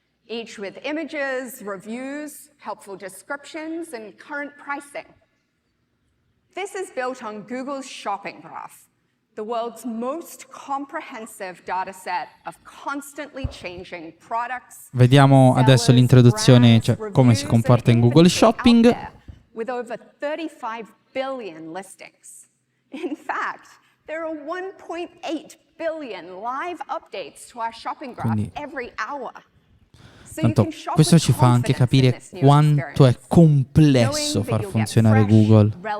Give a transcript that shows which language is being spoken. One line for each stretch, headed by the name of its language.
English: Each with images, reviews, helpful descriptions, and current pricing. This is built on Google's Shopping Graph, the world's most comprehensive dataset of constantly changing products.
Italian: Vediamo adesso l'introduzione, cioè come si comporta in Google Shopping.
English: With over 35 billion listings. In fact, there are 1.8 billion live updates to our shopping graph every hour.
Italian: Tanto questo ci fa anche capire quanto è complesso far funzionare Google.